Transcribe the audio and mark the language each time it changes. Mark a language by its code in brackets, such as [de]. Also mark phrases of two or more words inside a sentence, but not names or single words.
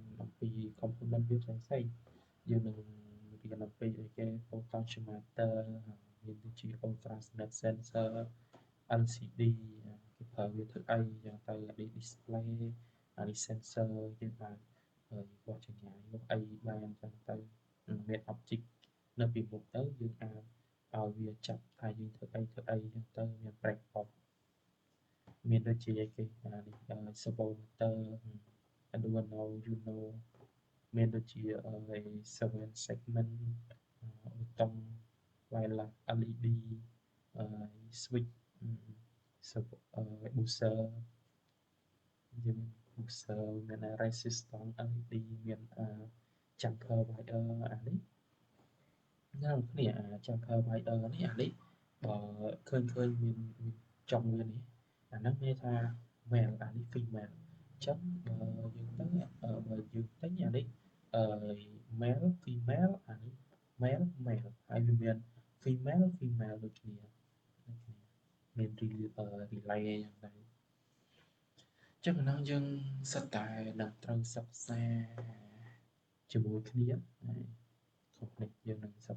[km] អំពី component វាផ្សេងយើងនឹងរៀនអំពីគេ potentiometer មានដូចជា [en] ultrasonic sensor LCD [km] គេប្រើវាធ្វើអីយ៉ាងទៅ [en] display sensor [km] យើងបានវាស់ចម្ងាយវាស់អីបានអញ្ចឹងទៅមាន object នៅពីមុខទៅយើងអាចឲ្យវាចាប់ថាយើងធ្វើអីអញ្ចឹងទៅមាន [en] break off [km] មានដូចជាគេនេះ [en] servo motor [km] Arduino Uno មានដូចជា [en] 7 segment button wireless LED switch [km] booster យើង booster មាន [en] resistance LED [km] មាន [en] jumper wire [km] អានេះយ៉ាងគ្នា [en] jumper wire [km] នេះអានេះបើឃើញមានចុងវានេះអាហ្នឹងគេថា male អានេះ female អញ្ចឹងបើយើងទៅបើយើងទិញអានេះ [en] male female [km] អានេះ male ហើយវាមាន ដូចគ្នាមាន relay យ៉ាងដែរចឹងអាហ្នឹងយើងសិតតែនឹងត្រូវសិក្សាជាមួយគ្នាហើយខុសនេះយើងនឹងសិ